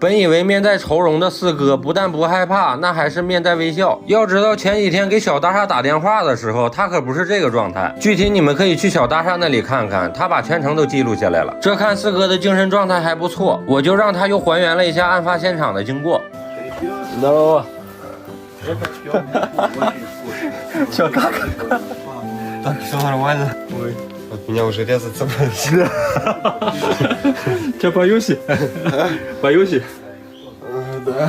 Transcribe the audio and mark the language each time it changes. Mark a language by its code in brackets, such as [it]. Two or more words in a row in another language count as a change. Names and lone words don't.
[zh] 本以为面带愁容的四哥不但不害怕，那还是面带微笑。要知道前几天给小大厦打电话的时候，他可不是这个状态。具体你们可以去小大厦那里看看，他把全程都记录下来了。这看四哥的精神状态还不错，我就让他又还原了一下案发现场的经过。 [ru] No， Чё, как? Так, все нормально. Ой, от меня уже резать собрались. Че, боюсь? Боюсь? Да.